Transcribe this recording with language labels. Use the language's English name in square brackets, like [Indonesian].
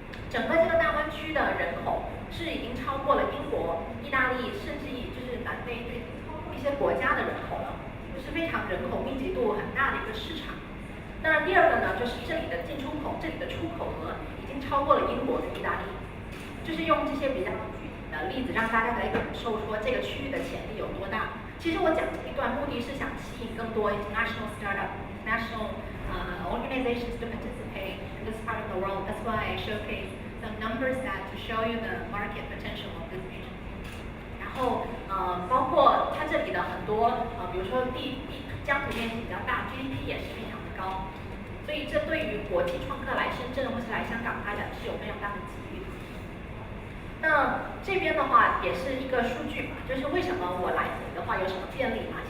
[Chinese] 整个这个大湾区的人口是已经超过了英国、意大利，甚至就是南非超过一些国家的人口了，就是非常人口密集度很大的一个市场。那第二个呢，就是这里的进出口，这里的出口额已经超过了英国跟意大利。就是用这些比较具体的例子，让大家来感受说这个区域的潜力有多大。其实我讲这一段目的是想吸引更多 [English] international startup、international organizations to participate in this part of the world. That's why I showcase some numbers that to show you the market potential of this region. [Chinese] 然后包括它这里的很多比如说疆土面积比较大 ，GDP 也是非常的高。所以这对于国际创客来深圳或是来香港发展是有非常大的机遇的。那这边的话也是一个数据嘛，就是为什么我来的话有什么便利嘛？